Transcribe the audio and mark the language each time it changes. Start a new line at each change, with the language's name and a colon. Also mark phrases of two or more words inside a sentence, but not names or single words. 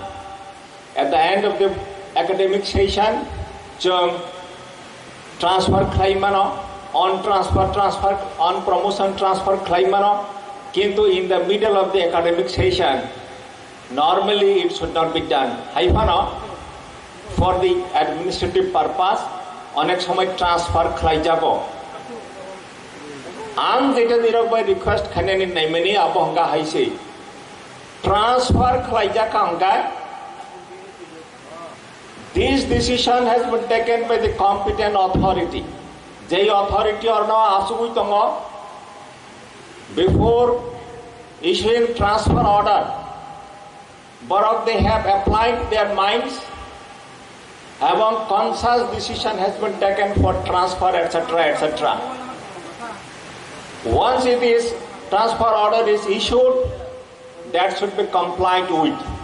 English: At the end of the academic session, transfer claimano, on transfer, on promotion transfer claimano. Kintu in the middle of the academic session, normally it should not be done. Haifano, for the administrative purpose,
Bangla: onek somoy
Kok Borok: transfer khlai jabo. Ang jeta dirok by request khanen naimani abo hanga haise. Transfer khlai ja kanga.
English: This decision has been taken by the competent authority.
Kok Borok: Jai authority or no asugui tongo
English: before issuing transfer order. But they have applied their minds. Having conscious decision has been taken for transfer, etc., etc. Once it is transfer order is issued, that should be complied with.